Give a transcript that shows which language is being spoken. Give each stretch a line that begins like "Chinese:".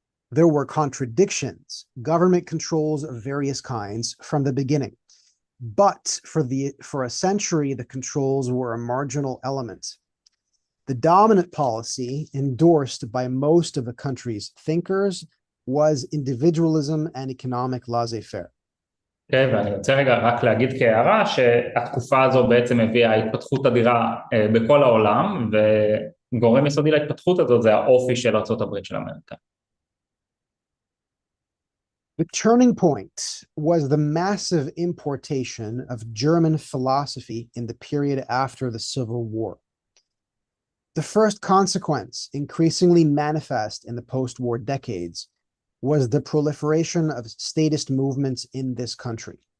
English: There were contradictions, government controls of various kinds from the beginning. But for a century, the controls were a marginal element. The dominant policy endorsed by most of the country's thinkers was individualism and economic laissez-faire.
Hebrew: ואני רוצה רגע רק להגיד כהערה שהתקופה הזו בעצם הביאה התפתחות אדירה בכל העולם, וגורם יסודי להתפתחות הזאת זה האופי של ארצות הברית של אמריקה.
English: The turning point was the massive importation of German philosophy in the period after the Civil War. The first consequence, increasingly manifest in the post-war decades, was the proliferation of statist movements in this country.